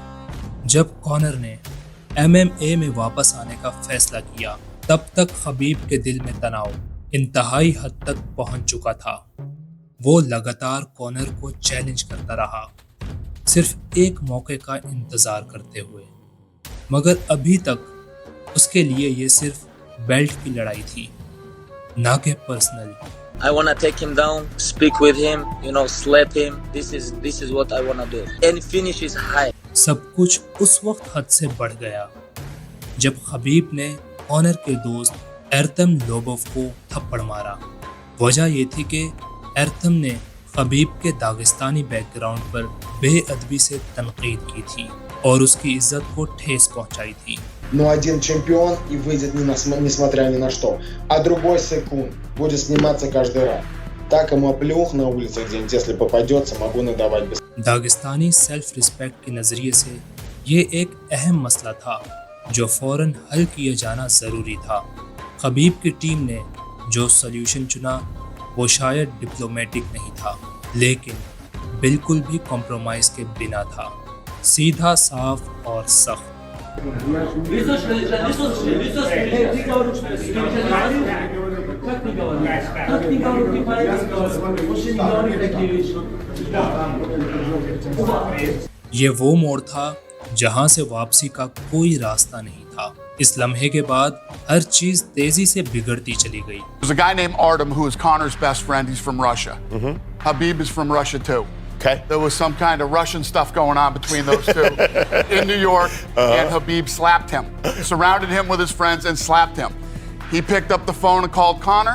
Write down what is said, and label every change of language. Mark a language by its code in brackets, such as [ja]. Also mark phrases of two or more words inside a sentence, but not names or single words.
[hi] जब कॉनर ने MMA में वापस आने का फैसला किया, तब तक खबीब के दिल में तनाव इंतहाई हद तक पहुंच चुका था। वो लगातार कॉनर को चैलेंज करता रहा, सिर्फ एक मौके का इंतजार करते हुए, मगर अभी तक उसके लिए ये सिर्फ बेल्ट की लड़ाई थी, ना कि पर्सनल। [en] I wanna take him down, speak with him, slap him. This is what I wanna do. And finish is high. [hi] सब कुछ उस वक्त हद से बढ़ गया जब खबीब ने कॉनर के दोस्त एर्थम लोबोव को थप्पड़ मारा। वजह ये थी कि एर्थम ने खबीब के दागिस्तानी बैकग्राउंड पर बेअदबी से तनकीद की थी। और उसकी इज्जत को ठेस पहुंचाई थी। [ru] Но один чемпион и выйдет несмотря ни на что, а другой секунд будет сниматься каждый раз. Так ему оплюх на улице где-нибудь, если попадется, могу надавать без. [hi] दागिस्तानी [en] self respect [hi] के नज़रिए से ये एक अहम मसला था जो फौरन हल किया जाना ज़रूरी था। खबीब की टीम ने जो सॉल्यूशन चुना वो शायद डिप्लोमेटिक नहीं था, लेकिन बिल्कुल भी कॉम्प्रोमाइज़ के बिना था। सीधा, साफ और सख्त। ये वो मोड़ था जहां से वापसी का कोई रास्ता नहीं था। इस लम्हे के बाद हर चीज तेजी से बिगड़ती चली गई। [en] There's a guy named Artem who is Connor's best friend. He's from Russia. Habib is from Russia too. Okay. There was some kind of Russian stuff going on between those two in New York, and Habib slapped him, surrounded him with his friends, and slapped him. He picked up the phone and called Connor.